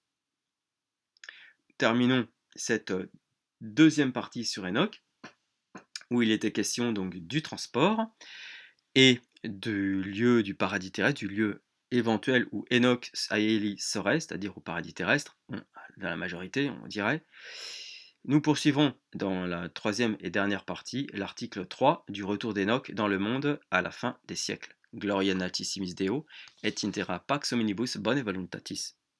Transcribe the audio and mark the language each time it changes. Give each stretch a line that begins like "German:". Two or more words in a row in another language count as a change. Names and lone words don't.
French: Terminons cette deuxième partie sur Enoch, où il était question donc du transport et du lieu du paradis terrestre, du lieu éventuel où Enoch et Élie seraient, c'est-à-dire au paradis terrestre, dans la majorité, on dirait. Nous poursuivrons dans la troisième et dernière partie l'article 3 du retour d'Enoch dans le monde à la fin des siècles.
Latin: Gloria in altissimis Deo, et intera pax hominibus bone voluntatis.